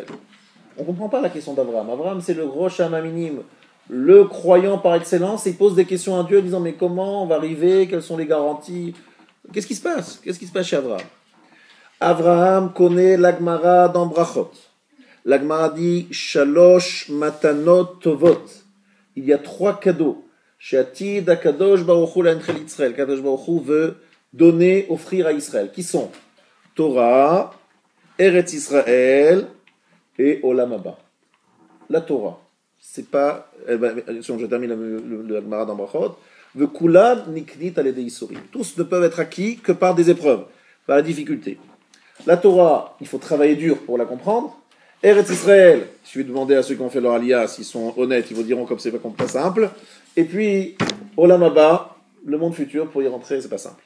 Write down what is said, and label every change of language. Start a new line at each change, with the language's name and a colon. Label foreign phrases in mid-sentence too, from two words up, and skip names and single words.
French: On ne comprend pas la question d'Abraham. Abraham, c'est le gros minime, le croyant par excellence. Il pose des questions à Dieu en disant mais comment on va arriver? Quelles sont les garanties? Qu'est-ce qui se passe? Qu'est-ce qui se passe chez Abraham? Abraham connaît l'Agmara dans Brachot. L'Agmara dit
Hebrew: שלוש מתנות טובות.
French: Il y a 3 cadeaux.
Hebrew: שעתיד הקדוש ברוך הוא להנחיל ישראל. קדוש ברוך הוא
French: veut donner, offrir à Israël. Qui sont Torah, Eretz Israël et
Hebrew: עולם הבא.
French: La Torah, c'est pas. Je termine le Gemara dans Brachot.
Hebrew: וכולם נקנים על ידי ייסורים.
French: Tous ne peuvent être acquis que par des épreuves, par la difficulté. La Torah, il faut travailler dur pour la comprendre. Eretz Israël, je vais demander à ceux qui ont fait leur aliyah, s'ils sont honnêtes, ils vous diront comme c'est pas simple. Et puis,
Hebrew: עולם הבא,
French: le monde futur, pour y rentrer, c'est pas simple.